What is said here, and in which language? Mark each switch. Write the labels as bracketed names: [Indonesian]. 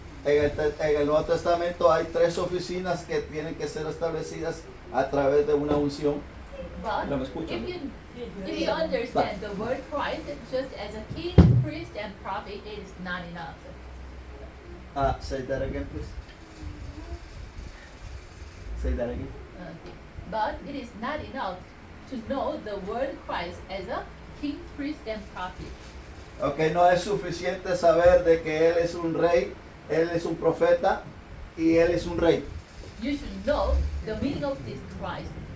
[Spanish] En el Nuevo Testamento hay 3 oficinas que tienen que ser establecidas a través de una unción. [English] But [Spanish] No me escuchan, [English] if you understand the word Christ just as a king, priest, and prophet, it is not enough. Say that again, please. Say that again. But it is not enough to know the word Christ as a king, priest, and prophet. [Spanish] Ok, no es suficiente saber de que Él es un rey, Él es un profeta y Él es un rey. [English] You should know the meaning of this Christ.